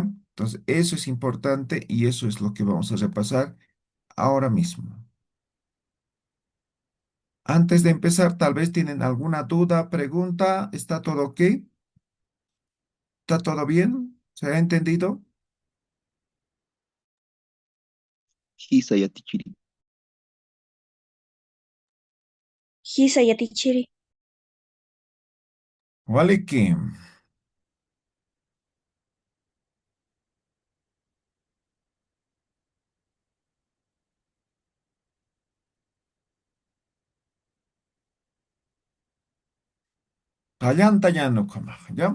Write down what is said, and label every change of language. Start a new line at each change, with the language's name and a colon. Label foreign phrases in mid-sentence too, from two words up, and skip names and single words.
Spanish: Entonces, eso es importante y eso es lo que vamos a repasar ahora mismo. Antes de empezar, tal vez tienen alguna duda, pregunta. ¿Está todo ok? ¿Está todo bien? ¿Se ha entendido?
Aymara: Hisaya tichiri. Hisa yatichiri.
Spanish: Vale que, ¿ya?